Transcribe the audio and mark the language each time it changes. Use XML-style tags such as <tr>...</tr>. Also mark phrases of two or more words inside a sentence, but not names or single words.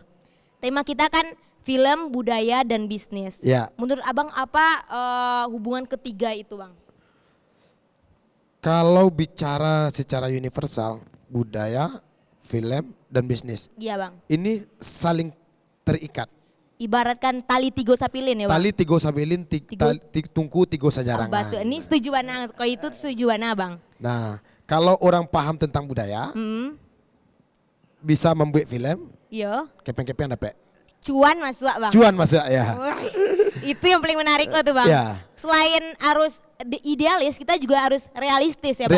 <id>Tema kita kan film, budaya dan bisnis. Ya. Menurut Abang apa hubungan ketiga itu Bang? Kalau bicara secara universal, budaya, film, dan bisnis. Iya Bang. Ini saling terikat. Ibaratkan</id> <min>tali tigo sapilin</min> <id>ya Bang?</id> <min>Tali tigo sabilin, tungku tigo sajarangan.</min> <id>Batu, ini setuju mana? Kalau itu setuju mana Bang? Nah, kalau orang paham tentang budaya, bisa membuat film, Yo. kepeng-kepeng dapat. Cuan masuk Bang? Cuan masuk ya. Wah, itu yang paling menarik loh tuh Bang. Ya. Selain harus idealis, kita juga harus realistis ya Bang?</id>